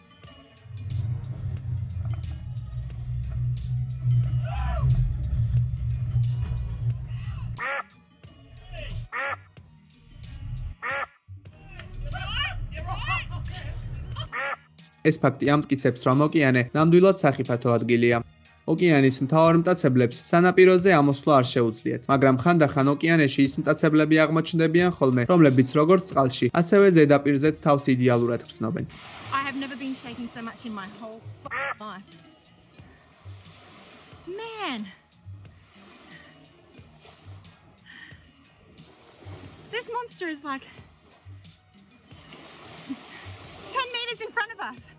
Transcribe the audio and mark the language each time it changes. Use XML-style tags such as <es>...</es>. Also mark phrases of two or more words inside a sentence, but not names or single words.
<ka>ეს ფაქტი ამტკიცებს, რომ ოკეანე ნამდვილად სახიფათო ადგილია. ოკეანის მთავარ მტაცებლებს სანაპიროზე ამოსვლა არ შეუძლიათ, მაგრამ ხანდახან ოკეანეში ის მტაცებლები აღმოჩნდებიან ხოლმე, რომლებიც როგორც წყალში, ასევე ზედაპირზეც თავს იდეალურად გრძნობენ.</ka> <en>I have never been shaking so much in my whole life. Man. This monster is like 10 meters in front of us.</en>